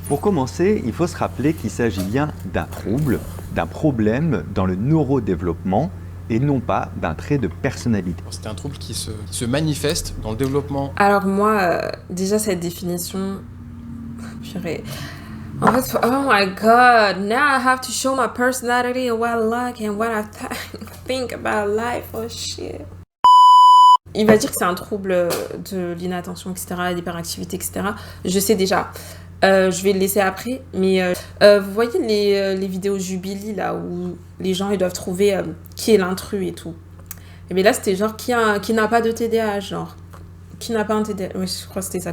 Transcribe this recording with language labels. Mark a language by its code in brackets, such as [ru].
[fr] Pour commencer, il faut se rappeler qu'il s'agit bien d'un trouble, d'un problème dans le neurodéveloppement et non pas d'un trait de personnalité. C'est un trouble qui se manifeste dans le développement. Alors moi, déjà cette définition, purée. En fait, [en] oh my god, now I have to show my personality and what I like and what I think about life, oh shit. [fr] Il va dire que c'est un trouble de l'inattention, etc., l'hyperactivité, etc. Je sais déjà. Je vais le laisser après, mais vous voyez les vidéos Jubilee, là, où les gens ils doivent trouver qui est l'intrus et tout. Et bien là, c'était genre qui n'a pas de TDAH, genre. Qui n'a pas un TDAH, ouais, je crois que c'était ça.